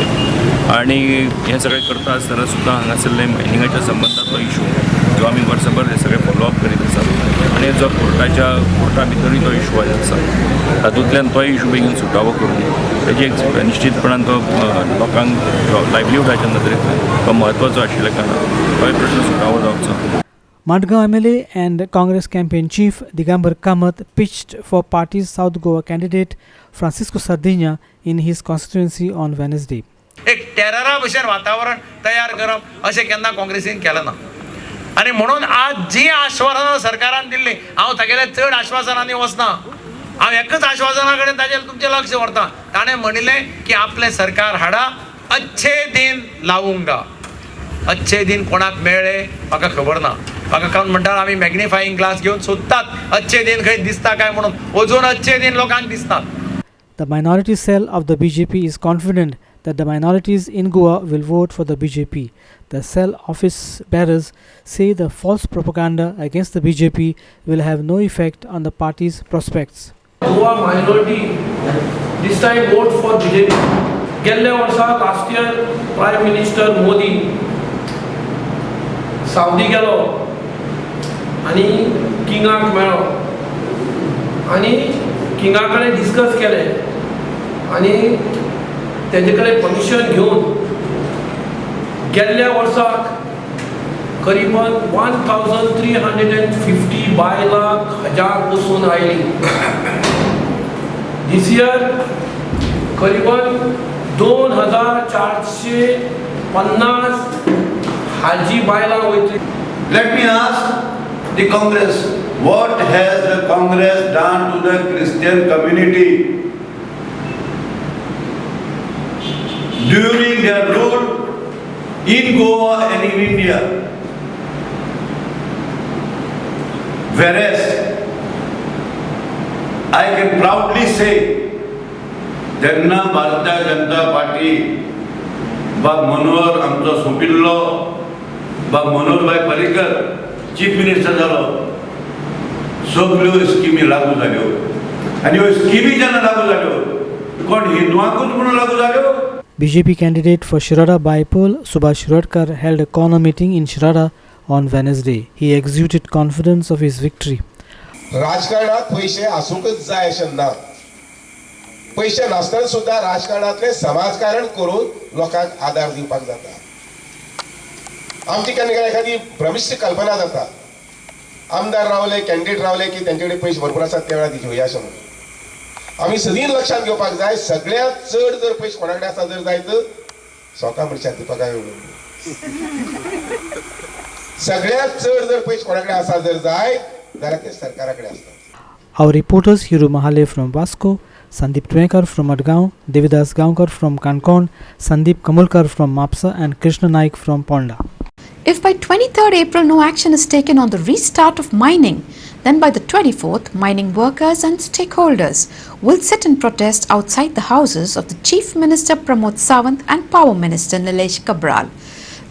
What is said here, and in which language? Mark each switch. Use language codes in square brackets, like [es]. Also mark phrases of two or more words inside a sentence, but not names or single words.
[kok] आनी हें सगळें करता आसतना सुद्दां हांगासरले मायनिंगाच्या संबंदांतलो इशू जो आमी वर्सभर हे सगळें फॉलोअप करीत आसात आनी जो कोर्टा भितरूय तो इशू आसा तातूंतल्यान तोय इशू बेगीन सुटावो करून तेजी एक निश्चितपणान तो लोकांक लायव्हलीहुडाच्या नदरेंतल्यान तो म्हत्वाचो आशिल्ल्या कारणान तोय प्रश्न सुटावो जावचो. [en] Madgaon MLA and Congress campaign chief Digambar Kamath pitched for party's South Goa candidate Francisco Sardinha in his constituency on Wednesday. [kok] एक टेररा भशेन वातावरण तयार करप अशें केन्ना काँग्रेसीन केलें ना. आनी म्हणून आज जी आश्वासनां सरकारान दिल्ली हांव तागेले चड आश्वासनांनी वचना. हांव एकच आश्वासना कडेन ताचेर तुमचें लक्ष व्हरता. ताणें म्हणिल्लें की आपलें सरकार हाडा, [hi] अच्छे दिन लावूंगा. [kok] अच्छे दिन कोणाक मेळ्ळे म्हाका खबर ना. म्हाका कोण म्हणटा आमी [en] magnifying glass [kok] घेवन सोदतात अच्छे दिन खंय दिसता काय म्हणून. अजून अच्छे दिन लोकांक दिसतात. [en] The minority cell of the BJP is confident that the minorities in Goa will vote for the BJP. The cell office bearers say the false propaganda against the BJP will have no effect on the party's prospects. Goa minority this time vote for BJP. [kok] गेल्ल्या वर्सा [en] last year Prime Minister [kok] Modi सावदी गेलो आनी किंगाक मेळ्ळो आनी किंगा कडेन डिस्कस केलें आनी तेजे कडेन परमिशन घेवन गेल्ल्या वर्साक करीबन 1350 बायलांक हजार बसून आयली. [en] this year [kok] करीबन 2450 हाजी बायलां वयतली. [en] Let me ask the Congress, what has the Congress done to the Christian community during their rule in Goa and in India? Whereas I can proudly say [kok] जेन्ना भारतीय जनता पार्टी बाब मनोहर आमचो सोंपिल्लो बाब मनोहरभाई पर्रीकर [en] chief minister [kok] जालो सगल्यो स्किमी लागू जाल्यो आनी ह्यो स्किमी जेन्ना लागू जाल्यो कोण हिंदुआंकूच म्हणून लागू जाल्यो. [en] BJP candidate for Shirada Bypol, Subhash Shirodkar, held a corner meeting in Shirada on Wednesday. He exuded confidence of his victory. [kok] राजकारणात पैसे आसूंकच जाय अशें ना. पैसे नासतना सुद्धा राजकारणातले समाजकारण करून लोकांक आदार दिवपाक जाता. आमची केन्ना केन्ना एखादी भ्रमिश्ट कल्पना जाता आमदार रावले कॅन्डिडेट रावले की त्यांचे कडेन पयशे भरपूर आसात त्या वेळार घेवया अशें म्हणून. आमी सगळीं लक्षात घेवपाक जाय सगळ्यांत चड जर पयशे कोणा कडेन आसा जर जायत सोका मनशाक दिवपाक सगळ्यांत चड जर पयशे कोणा कडेन आसा जर जायत जाल्यार ते सरकारा कडेन आसतात. [en] Our reporters Hiru Mahale from Vasco, Sandeep Twekar from Madgaon, Devidas Gaonkar from Kankon, Sandeep Kamulkar from Mapsa and Krishna Naik from Ponda. If by 23rd April no action is taken on the restart of mining, then by the 24th, mining workers and stakeholders will sit in protest outside the houses of the Chief Minister Pramod Sawant and Power Minister Nilesh Cabral.